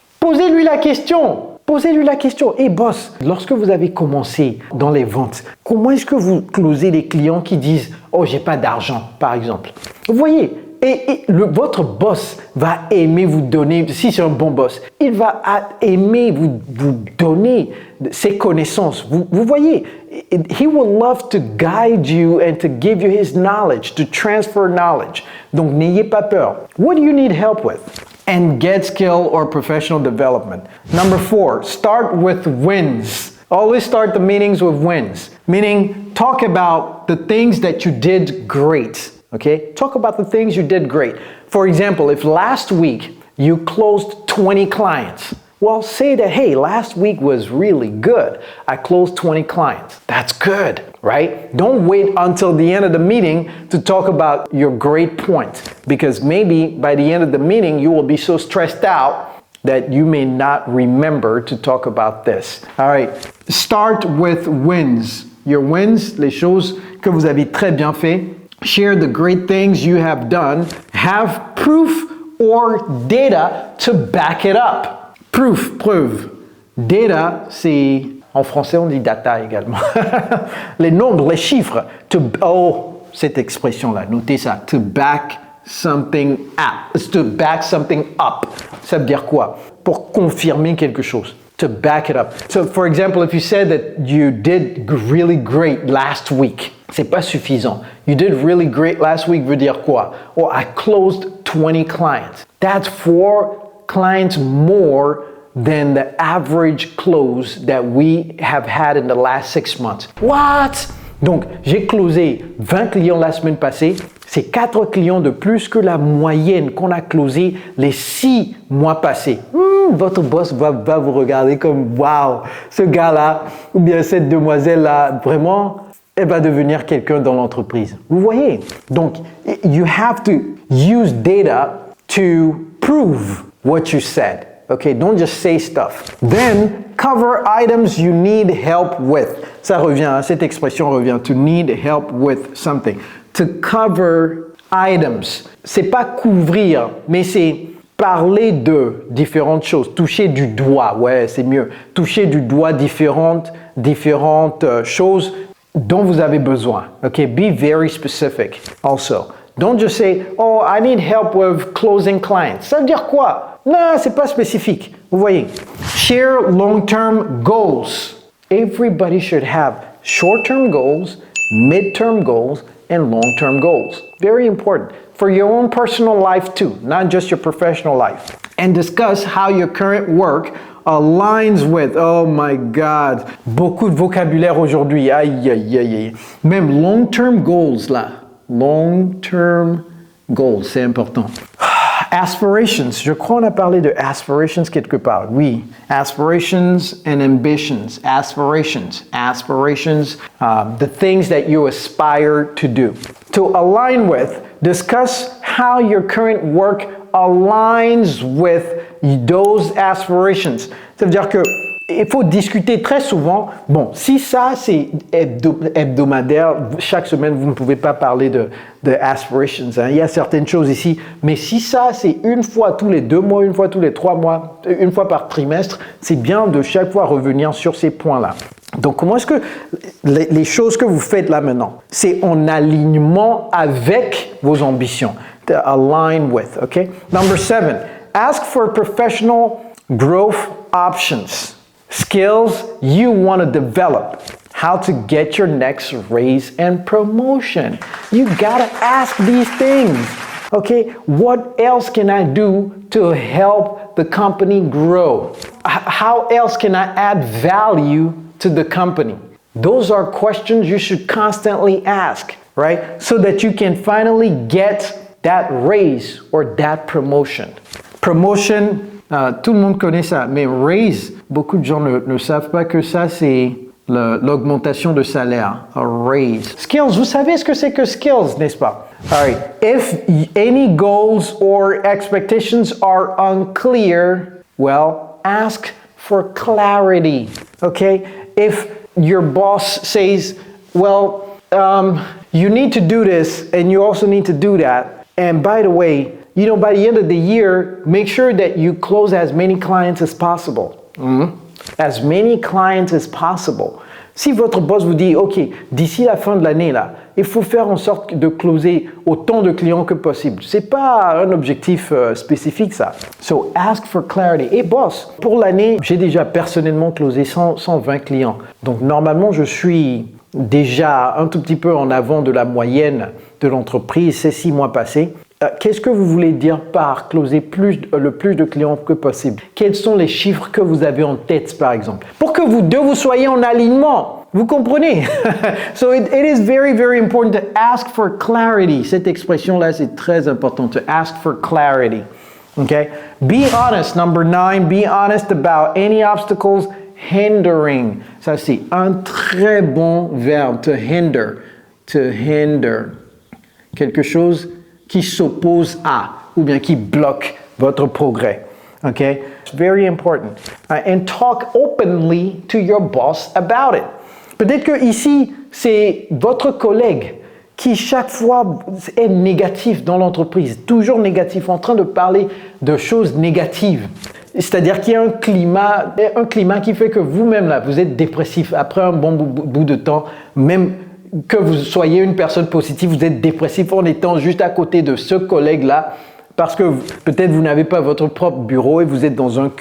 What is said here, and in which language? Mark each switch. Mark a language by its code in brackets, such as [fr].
[fr] Posez-lui la question. Posez-lui la question. [en] Hey boss, [fr] lorsque vous avez commencé dans les ventes, comment est-ce que vous closez les clients qui disent « Oh, j'ai pas d'argent » par exemple? Vous voyez, votre boss va aimer vous donner, si c'est un bon boss, il va aimer vous donner ses connaissances. Vous voyez, [en] he will love to guide you and to give you his knowledge, to transfer knowledge. [fr] Donc, n'ayez pas peur. [en] What do you need help with? And get skill or professional development. Number 4, start with wins. Always start the meetings with wins. Meaning, talk about the things that you did great. Okay? Talk about the things you did great. For example, if last week you closed 20 clients, well, say that, hey, last week was really good. I closed 20 clients. That's good, right? Don't wait until the end of the meeting to talk about your great point, because maybe by the end of the meeting, you will be so stressed out that you may not remember to talk about this. All right, start with wins. Your wins, [fr] les choses que vous avez très bien fait. [en] Share the great things you have done. Have proof or data to back it up. [fr] Proof, preuve. Data, c'est... En français, on dit data également. Les nombres, les chiffres. Cette expression-là, notez ça. [en] To back something up. To back something up. [fr] Ça veut dire quoi? Pour confirmer quelque chose. [en] To back it up. So, for example, if you said that you did really great last week, [fr] c'est pas suffisant. [en] You did really great last week [fr] veut dire quoi? [en] Oh, I closed 20 clients. That's 4 clients more than the average close that we have had in the last 6 months. What? [fr] Donc, j'ai closé 20 clients la semaine passée. C'est 4 clients de plus que la moyenne qu'on a closé les 6 mois passés. Votre boss va vous regarder comme « Wow, ce gars-là ou bien cette demoiselle-là, vraiment, elle va devenir quelqu'un dans l'entreprise. » Vous voyez? [en] Donc, you have to use data to prove what you said. Okay, don't just say stuff. Then, cover items you need help with. [fr] Ça revient, cette expression revient. [en] To need help with something. To cover items. [fr] C'est pas couvrir, mais c'est parler de différentes choses. Toucher du doigt, ouais, c'est mieux. Toucher du doigt différentes choses dont vous avez besoin. [en] Okay, be very specific also. Don't just say, oh, I need help with closing clients. [fr] Ça veut dire quoi? Non, c'est pas spécifique. Vous voyez. [en] Share long-term goals. Everybody should have short-term goals, mid-term goals, and long-term goals. Very important. For your own personal life too, not just your professional life. And discuss how your current work aligns with, oh my God, [fr] beaucoup de vocabulaire aujourd'hui. Aïe, aïe, aïe, aïe. Même long-term goals là. Long-term goals, c'est important. Aspirations. Je crois qu'on a parlé de aspirations quelque part. Oui. [en] Aspirations and ambitions. Aspirations. Aspirations. The things that you aspire to do. To align with. Discuss how your current work aligns with those aspirations. [fr] Ça veut dire que il faut discuter très souvent. Bon, si ça c'est hebdomadaire, chaque semaine vous ne pouvez pas parler de aspirations. Hein. Il y a certaines choses ici, mais si ça c'est une fois tous les 2 mois, une fois tous les 3 mois, une fois par trimestre, c'est bien de chaque fois revenir sur ces points-là. Donc, comment est-ce que les choses que vous faites là maintenant, c'est en alignement avec vos ambitions. [en] To align with, okay? Number 7, ask for professional growth options. Skills you want to develop. How to get your next raise and promotion. You gotta ask these things. Okay, what else can I do to help the company grow? How else can I add value to the company? Those are questions you should constantly ask, right? So that you can finally get that raise or that promotion. [fr] Promotion, tout le monde connaît ça, mais raise, beaucoup de gens ne savent pas que ça, c'est l'augmentation de salaire, a raise. Skills, vous savez ce que c'est que skills, n'est-ce pas? [en] All right. If any goals or expectations are unclear, well, ask for clarity, okay? If your boss says, well, you need to do this and you also need to do that, and by the way, you know, by the end of the year, make sure that you close as many clients as possible. As many clients as possible. [fr] Si votre boss vous dit, OK, d'ici la fin de l'année, là, il faut faire en sorte de closer autant de clients que possible. C'est pas un objectif spécifique, ça. [en] So, ask for clarity. [fr] Et boss, pour l'année, j'ai déjà personnellement closé 120 clients. Donc, normalement, je suis déjà un tout petit peu en avant de la moyenne de l'entreprise ces 6 mois passés. Qu'est-ce que vous voulez dire par closer le plus de clients que possible? Quels sont les chiffres que vous avez en tête, par exemple? Pour que vous deux, vous soyez en alignement. Vous comprenez? [en] So it is very, very important to ask for clarity. [fr] Cette expression-là, c'est très important. [en] To ask for clarity. Okay? Be honest. Number 9, be honest about any obstacles hindering. [fr] Ça, c'est un très bon verbe. To hinder. To hinder. Quelque chose qui s'oppose à, ou bien qui bloque votre progrès. [en] Okay? It's very important. And talk openly to your boss about it. [fr] Peut-être que ici, c'est votre collègue qui chaque fois est négatif dans l'entreprise, toujours négatif, en train de parler de choses négatives. C'est-à-dire qu'il y a un climat qui fait que vous-même, là, vous êtes dépressif. Après un bon bout de temps, même que vous soyez une personne positive, vous êtes dépressif en étant juste à côté de ce collègue-là, parce que peut-être vous n'avez pas votre propre bureau et vous êtes dans un...